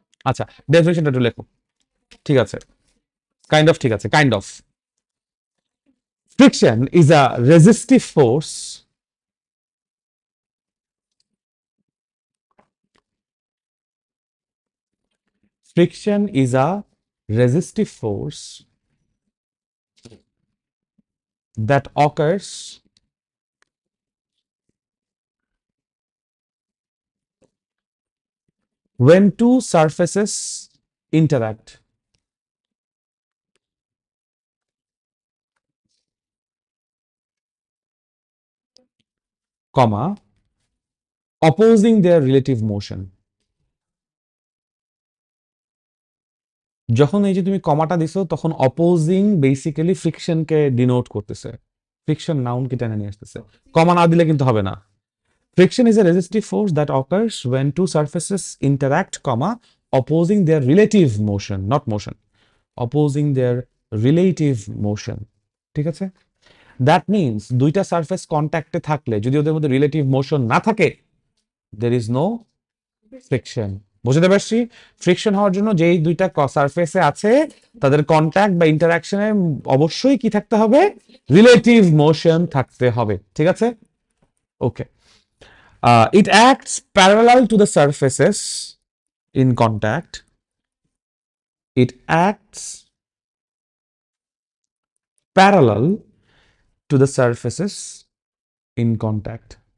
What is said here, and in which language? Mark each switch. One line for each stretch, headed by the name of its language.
Bangla: আচ্ছা, ডেফিনেশনটা একটু লেখো। ঠিক আছে,
English: kind of,
Bangla: ঠিক আছে, kind of.
English: Friction is a resistive force friction is a resistive force that occurs when two surfaces interact, comma, opposing their relative motion.
Bangla: যখন এই যে তুমি কমাটা দিছো তখন অপোজিং বেসিক্যালি ফ্রিকশনকে ডিনোট করতেছে, ফ্রিকশন নাউনকে টেনে নিয়ে আসতেছে। কমা না দিলে কিন্তু হবে না।
English: Friction is a resistive force that occurs when two surfaces interact, comma, opposing their relative motion, not motion, opposing their relative motion.
Bangla: ঠিক আছে?
English: That means
Bangla: দুইটা সারফেস কন্ট্যাক্টে থাকলে যদি ওদের মধ্যে রিলেটিভ মোশন না থাকে,
English: there is no
Bangla: ফ্রিকশন। বুঝতে পারছি? ফ্রিকশন হওয়ার জন্য যেই দুইটা সারফেসে আছে তাদের কন্ট্যাক্ট বা ইন্টারাকশনে অবশ্যই কি থাকতে হবে? রিলেটিভ মোশন থাকতে হবে। ঠিক আছে? ওকে।
English: It acts parallel to the surfaces in contact. It acts parallel to the surfaces in contact.